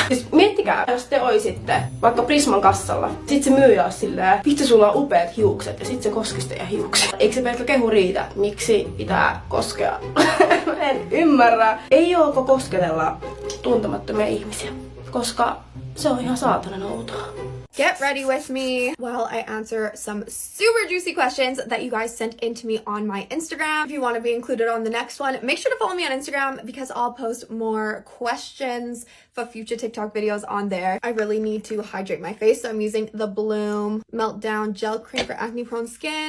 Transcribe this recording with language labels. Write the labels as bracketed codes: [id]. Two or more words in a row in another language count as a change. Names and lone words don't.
[fi] Siis miettikää, jos te oisitte vaikka Prisman kassalla, sit se myyjä olisi silleen, vitsi sulla on upeat hiukset, ja sit se koskisi teidän hiuksia. Eikö se pelkkä kehu riitä? Miksi pitää koskea? En ymmärrä. Ei oo kosketella tuntemattomia ihmisiä, koska se on ihan saatanan outoa. [en] Get ready with me while I answer some super juicy questions that you guys sent in to me on my Instagram. If you want to be included on the next one, make sure to follow me on Instagram because I'll post more questions for future TikTok videos on there. I really need to hydrate my face, so I'm using the Bloom Meltdown Gel Cream for acne prone skin.